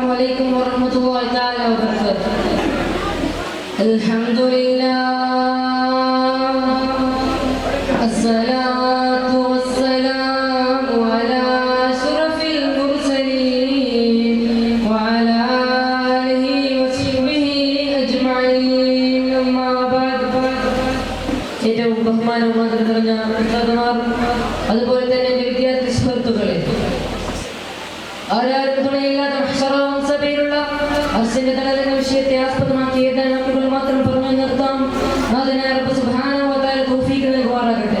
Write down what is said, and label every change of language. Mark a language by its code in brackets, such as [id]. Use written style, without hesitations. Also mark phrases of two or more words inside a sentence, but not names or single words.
[ar] عليكم ورحمة الله تعالى وبركاته. الحمد لله الصلاة والسلام على أشرف المرسلين وعلى آله وصحبه أجمعين. أما بعد [ml] ഏറ്റവും ബഹുമാനവും ആദരവും അതുപോലെ തന്നെ എൻ്റെ വിദ്യാർത്ഥി സുഹൃത്തുക്കളെ, ആരാരും തുണയില്ലാത്ത സഭയിലുള്ള അർശന്റെ തലതെന്ന വിഷയത്തെ ആസ്പദമാക്കി ഏതാനും മാത്രം പറഞ്ഞു നിർത്താം. നാഥനായ റബ്ബ് [ar] سبحانه وتعالى [ml] തൗഫീഖ് നൽകുമാറാകട്ടെ.